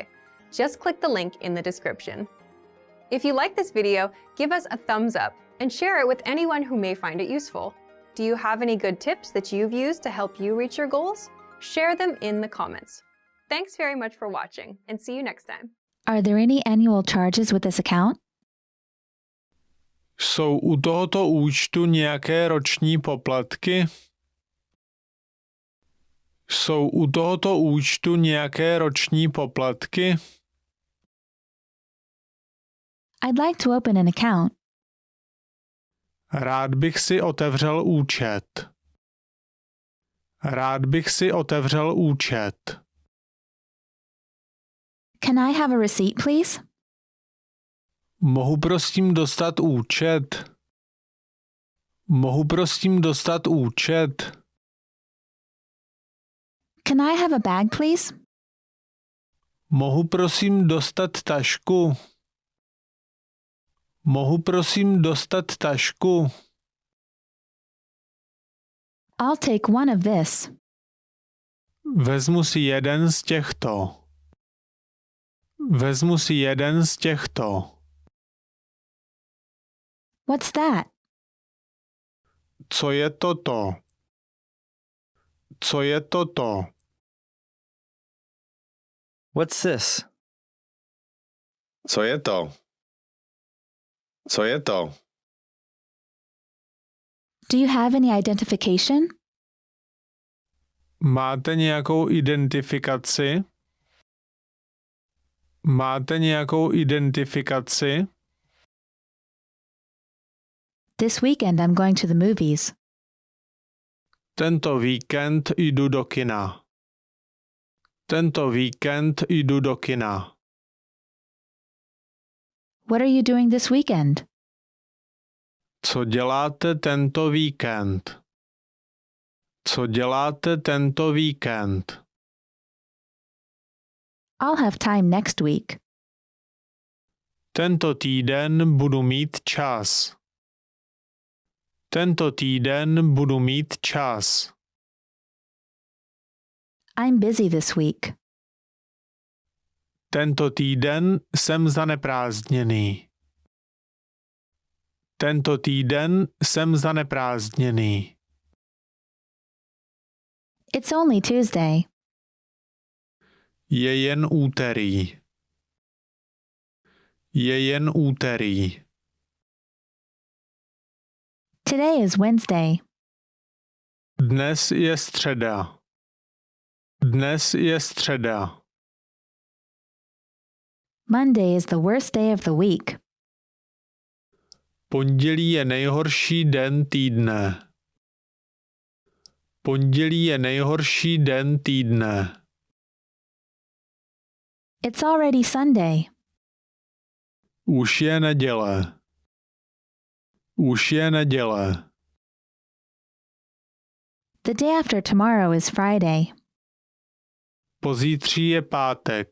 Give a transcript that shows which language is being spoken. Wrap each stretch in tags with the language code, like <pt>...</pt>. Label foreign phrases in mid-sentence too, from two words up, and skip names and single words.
<en>Just click the link in the description. If you like this video, give us a thumbs up and share it with anyone who may find it useful. Do you have any good tips that you've used to help you reach your goals? Share them in the comments. Thanks very much for watching, and see you next time. Are there any annual charges with this account?</en> <cs>Jsou u tohoto účtu nějaké roční poplatky? Jsou u tohoto účtu nějaké roční poplatky?</cs> <en>I'd like to open an account.</en> <cs>Rád bych si otevřel účet. Rád bych si otevřel účet.</cs> <en>Can I have a receipt, please?</en> <cs>Mohu prosím dostat účet? Mohu prosím dostat účet?</cs> <en>Can I have a bag, please?</en> <cs>Mohu prosím dostat tašku? Mohu prosím dostat tašku?</cs> <en>I'll take one of this.</en> <cs>Vezmu si jeden z těchto. Vezmu si jeden z těchto.</cs> <en>What's that?</en> <cs>Co je toto? Co je toto?</cs> <en>What's this?</en> <cs>Co je to? Co je to?</cs> <en>Do you have any identification?</en> <cs>Máte nějakou identifikaci? Máte nějakou identifikaci?</cs> <en>This weekend I'm going to the movies.</en> <cs>Tento víkend jdu do kina. Tento víkend jdu do kina.</cs> <en>What are you doing this weekend?</en> <cs>Co děláte tento víkend? Co děláte tento víkend?</cs> <en>I'll have time next week.</en> <cs>Tento týden budu mít čas. Tento týden budu mít čas.</cs> <en>I'm busy this week.</en> <cs>Tento týden jsem zaneprázdněný. Tento týden jsem zaneprázdněný.</cs> <en>It's only Tuesday.</en> <cs>Je jen úterý. Je jen úterý.</cs> <en>Today is Wednesday.</en> <cs>Dnes je středa. Dnes je středa.</cs> <en>Monday is the worst day of the week.</en> <cs>Pondělí je nejhorší den týdne. Pondělí je nejhorší den týdne.</cs> <en>It's already Sunday.</en> <cs>Už je neděle. Už je neděle.</cs> <en>The day after tomorrow is Friday.</en> <cs>Pozítří je pátek.</cs>